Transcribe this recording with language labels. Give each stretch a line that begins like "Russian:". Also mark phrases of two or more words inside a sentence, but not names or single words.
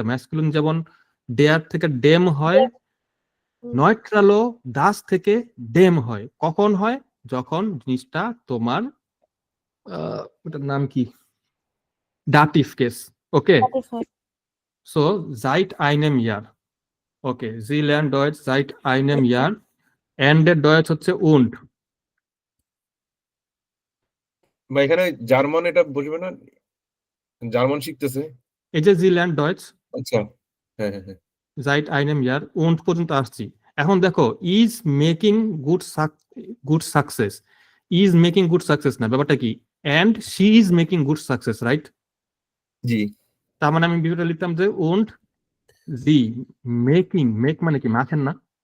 Bangla: ম্যাসকুলিন যেমন ডেয়ার থেকে ডেম হয়, নয়ট্রালও দাস থেকে ডেম হয়। কখন হয়? যখন জিনিসটা তোমার ওটার নাম কি, ডাটিভ কেস।
German: ওকে, so seit einem Jahr. ওকে, sie lernt Deutsch seit einem Jahr,
Bangla: এন্ড এর ডয়েচ হচ্ছে উন্ড। বা এখানে জার্মান এটা বুঝবে না, জার্মান শিখতেছে। এই যে
German: sie lernt Deutsch
Bangla: আচ্ছা, হ্যাঁ হ্যাঁ হ্যাঁ।
German: seit einem Jahr und
Bangla: পর্যন্ত আসছি। এখন দেখো,
English: is making good success, is making good success
Bangla: না, ব্যাপারটা কি?
English: and she is making good success, right?
Bangla: জি। তার মানে আমি বিষয়টা লিখতাম যে
German: und sie
Bangla: মেকিং, মেক মানে কি মাখেন না?